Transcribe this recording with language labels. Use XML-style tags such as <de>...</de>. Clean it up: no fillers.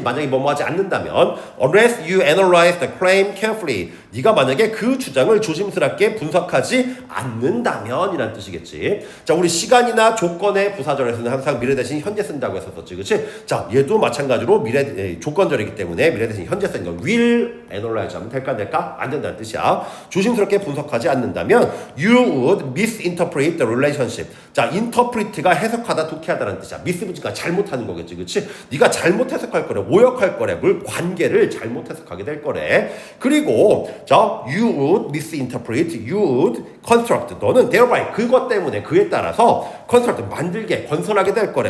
<ko>만약에 뭐뭐 하지 않는다면</ko> <en>unless you analyze the claim carefully,</en> <ko>네가 만약에 그 주장을 조심스럽게 분석하지 않는다면 이란 뜻이겠지. 자, 우리 시간이나 조건의 부사절에서는 항상 미래 대신 현재 쓴다고 했었지, 그치? 자, 얘도 마찬가지로 조건절이기 때문에 미래 대신 현재 쓰는 거</ko> <en>will analyze</en> <ko>하면 될까? 안 된다는 뜻이야. 조심스럽게 분석하지 않는다면</ko> <en>you would misinterpret the relationship.</en> <ko>자, interpret가 해석하다, 독해하다라는 뜻이야. mis부지가 잘못하는 거겠지, 그치? 네가 잘못 해석할 거래, 오역할 거래, 관계를 잘못 해석하게 될 거래. 그리고 자,</ko> <en>you would misinterpret, you would construct,</en> <ko>너는 thereby 그것 때문에, 그에 따라서 construct, 건설하게 될 거래.</ko>